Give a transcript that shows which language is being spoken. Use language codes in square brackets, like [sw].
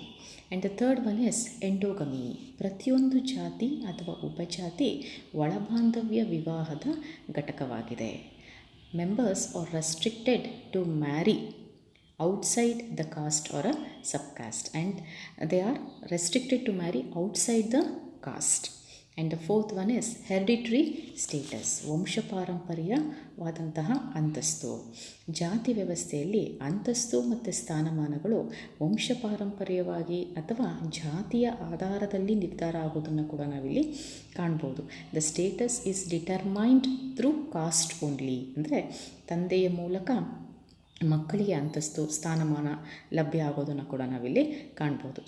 [en] And the third one is endogamy. [kn] ಪ್ರತಿಯೊಂದು ಜಾತಿ ಅಥವಾ ಉಪಜಾತಿ ಒಳಬಾಂಧವ್ಯ ವಿವಾಹದ ಘಟಕವಾಗಿದೆ. [en] Members are restricted to marry outside the caste or a subcaste, and they are restricted to marry outside the caste. And the fourth one is hereditary status, [kn] ವಂಶಪಾರಂಪರ್ಯವಾದಂತಹ ಅಂತಸ್ತು. ಜಾತಿ ವ್ಯವಸ್ಥೆಯಲ್ಲಿ ಅಂತಸ್ತು ಮತ್ತು ಸ್ಥಾನಮಾನಗಳು ವಂಶಪಾರಂಪರ್ಯವಾಗಿ ಅಥವಾ ಜಾತಿಯ ಆಧಾರದಲ್ಲಿ ನಿರ್ಧಾರ ಆಗೋದನ್ನು ಕೂಡ ನಾವಿಲ್ಲಿ ಕಾಣ್ಬೋದು. [en] the status is determined through caste only, [kn] ಅಂದರೆ ತಂದೆಯ ಮೂಲಕ ಮಕ್ಕಳಿಗೆ ಅಂತಸ್ತು, ಸ್ಥಾನಮಾನ ಲಭ್ಯ ಆಗೋದನ್ನು ಕೂಡ ನಾವಿಲ್ಲಿ ಕಾಣ್ಬೋದು.